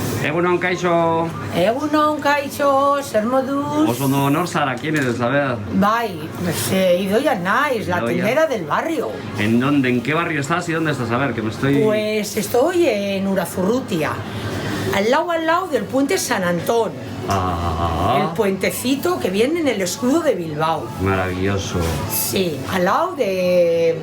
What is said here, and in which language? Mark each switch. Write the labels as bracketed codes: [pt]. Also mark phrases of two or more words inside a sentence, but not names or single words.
[eu] Egunon, kaixo. Egunon, kaixo, zer moduz? Oso ondo honor zara, [es] ¿quién eres? A ver. [eu] Bai, Idoia naiz, la [es] Idoia. tendera del barrio. ¿En dónde? ¿En qué barrio estás y dónde estás? A ver, que me estoy... Pues estoy en Urazurrutia, al lado del puente San Antón. El puentecito que viene en el escudo de Bilbao. Maravilloso. Sí, al lado de...